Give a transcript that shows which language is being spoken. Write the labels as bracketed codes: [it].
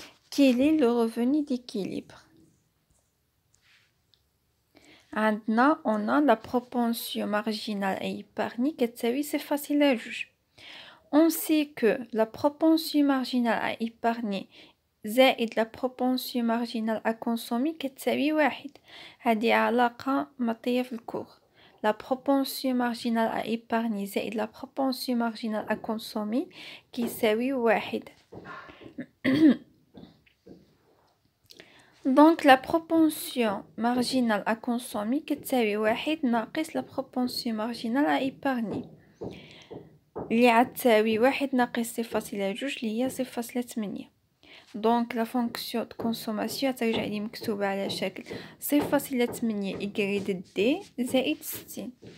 [fr] quel est le revenu d'équilibre؟ [ar] عندنا [fr] on a la propension marginale à épargner [ar] كتساوي صفة صلة جوج. [fr] On sait que la propension marginale à épargner [ar] زائد [fr] la propension marginale à consommer [ar] كتساوي واحد. هذه علاقة معطية في الكور. [fr] La propension marginale à épargner [ar] زائد [fr] la propension marginale à consommer [ar] كيساوي واحد. [fr] Donc la propension marginale à consommer [ar] كتساوي واحد ناقص [fr] la propension marginale à épargner [ar] اللي عتساوي واحد ناقص صفر فاصلة جوج اللي هي صفر فاصلة تمنية. دونك لا فونكسيون دو كونسوماسيون ترجع لي مكتوبة على شكل صفر فاصلة تمنية إيكغيد دي زائد 60.